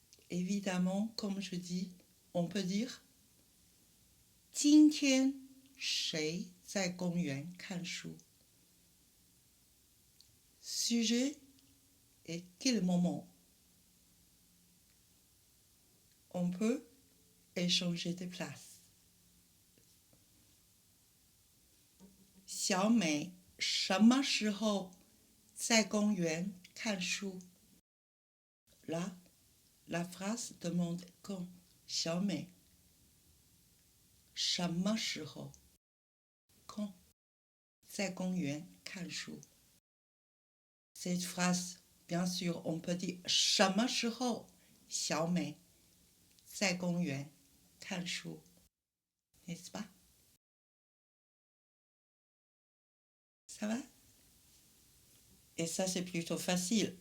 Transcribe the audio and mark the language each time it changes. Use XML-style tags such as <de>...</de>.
<fr>Évidemment, comme je dis, on peut dire</fr> <zh>今天谁在公园看书？</zh> <fr>Sujet et quel moment? On peut échanger de place.</fr> <zh>小美什么时候在公园看书？</zh> <fr>Là, la phrase demande quand.</fr> <zh>小美什么时候 quand 在公园看书？</zh> <fr>Cette phrase, bien sûr, on peut dire</fr> <zh>什么时候小美在公园看书</zh> <fr>n'est-ce pas? Ça va? Et ça, c'est plutôt facile.</fr>